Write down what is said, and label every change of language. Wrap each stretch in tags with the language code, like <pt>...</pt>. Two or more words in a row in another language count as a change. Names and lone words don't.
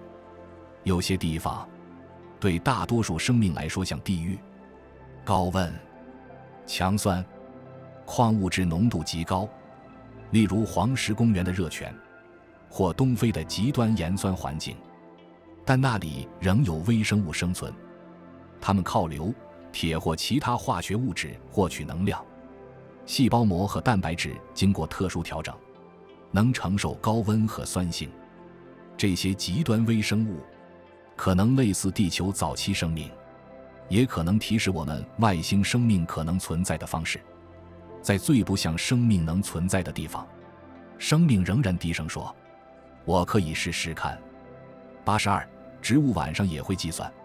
<zh>有些地方對大多數生命来說像地獄，高溫、強酸、礦物質濃度極高，例如黄石公園的熱泉，或東非的極端鹽酸環境，但那裡仍有微生物生存，它們靠硫、鐵或其他化學物質獲取能量。細胞膜和蛋白質經過特殊調整，能承受高溫和酸性。這些極端微生物可能類似地球早期生命，也可能提示我們外星生命可能存在的方式。在最不像生命能存在的地方，生命仍然低聲說：“我可以試試看。”82，植物晚上也會計算。</zh>